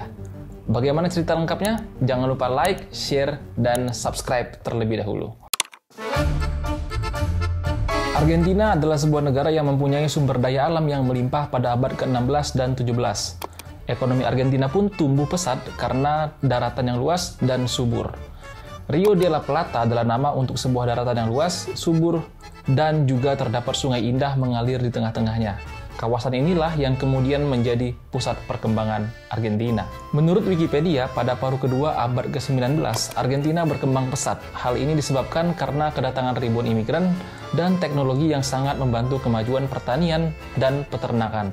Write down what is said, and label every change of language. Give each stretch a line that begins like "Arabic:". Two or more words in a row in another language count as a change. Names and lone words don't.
Indonesian: Bagaimana cerita lengkapnya? Jangan lupa like, share, dan subscribe terlebih dahulu. Argentina adalah sebuah negara yang mempunyai sumber daya alam yang melimpah pada abad ke-16 dan 17. Ekonomi Argentina pun tumbuh pesat karena daratan yang luas dan subur. Rio de la Plata adalah nama untuk sebuah daratan yang luas, subur, dan juga terdapat sungai indah mengalir di tengah-tengahnya. Kawasan inilah yang kemudian menjadi pusat perkembangan Argentina. Menurut Wikipedia, pada paruh kedua abad ke-19, Argentina berkembang pesat. Hal ini disebabkan karena kedatangan ribuan imigran dan teknologi yang sangat membantu kemajuan pertanian dan peternakan.